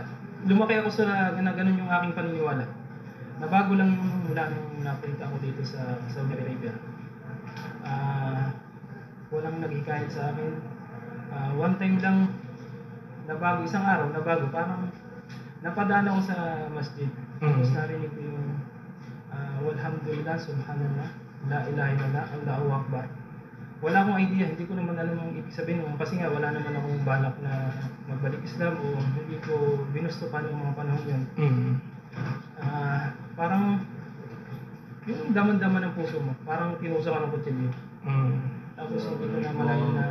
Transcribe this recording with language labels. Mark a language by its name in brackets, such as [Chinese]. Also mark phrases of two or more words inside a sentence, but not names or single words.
[Filipino] Lumaki ako sa ganun yung aking paniniwala. Nabago lang mula nung napunta ako dito sa Saudi Arabia. Walang naghikayat sa akin. One time lang nabago, isang araw nabago, parang napadaan ako sa masjid. Tapos narinig ko yung [Arabic] والحمد لله سبحان الله لا إله إلا الله الله أكبر. [Filipino] Wala akong idea, hindi ko naman alam ang ibig sabihin kasi nga wala naman akong balak na magbalik Islam o hindi ko binusto pa ng mga panahon yun. Parang yung daman-daman ng puso mo, parang kinusa ka ng kutsilyo. Tapos hindi ko na malayan na